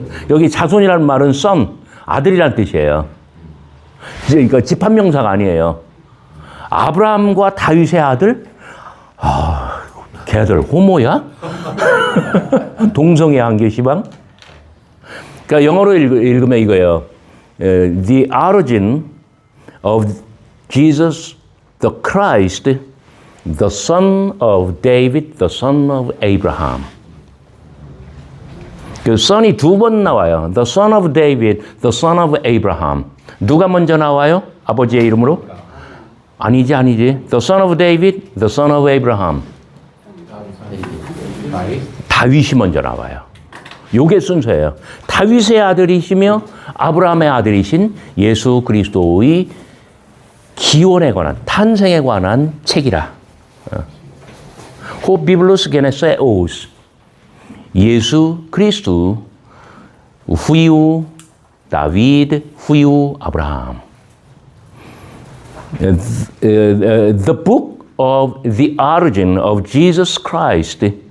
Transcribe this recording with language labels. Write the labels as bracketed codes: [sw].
[ko] 여기 자손이라는 말은 son, 아들이라는 뜻이에요. 그러니까 집합명사가 아니에요. 아브라함과 다윗의 아들? 걔들 호모야? 동성애 한계 시방? 그러니까 영어로 읽으면 이거예요. [en] The origin of Jesus, the Christ, the son of David, the son of Abraham. [ko] 그 son이 두 번 나와요. [en] The son of David, the son of Abraham. [ko] 누가 먼저 나와요? 아버지의 이름으로? 아니지. [en] The son of David, the son of Abraham. [ko] 다윗이 먼저 나와요. 요게 순서예요. 다윗의 아들이시며 아브라함의 아들이신 예수 그리스도의 기원에 관한, 탄생에 관한 책이라. [el] 호 비블로스 게네세오스. 예수 그리스도 후유 다윗 후유 아브라함. [en] The book of the origin of Jesus Christ.